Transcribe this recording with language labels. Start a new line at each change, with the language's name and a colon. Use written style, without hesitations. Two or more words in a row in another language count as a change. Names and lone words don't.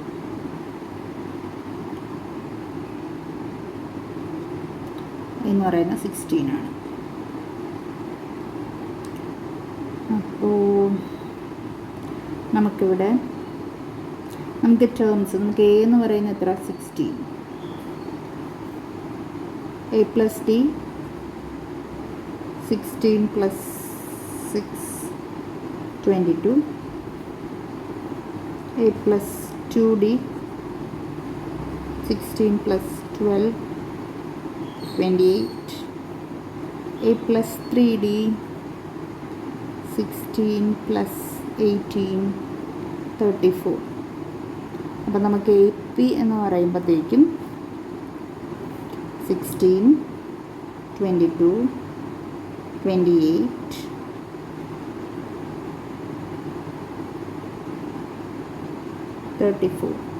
Malayalam: എന്ന് പറയുന്നത് 16 ആണ്. അപ്പോൾ നമുക്കിവിടെ നമുക്ക് ടേംസ്, നമുക്ക് എ എന്ന് പറയുന്നത് എത്ര? 16.
English: a plus d 16 plus 6 22. a plus 2d 16 plus 12 28. a plus 3d 16 plus 18 34.
Malayalam: അപ്പോൾ നമുക്ക് എ പി എന്ന് പറയുമ്പോഴത്തേക്കും 16 22 28 34.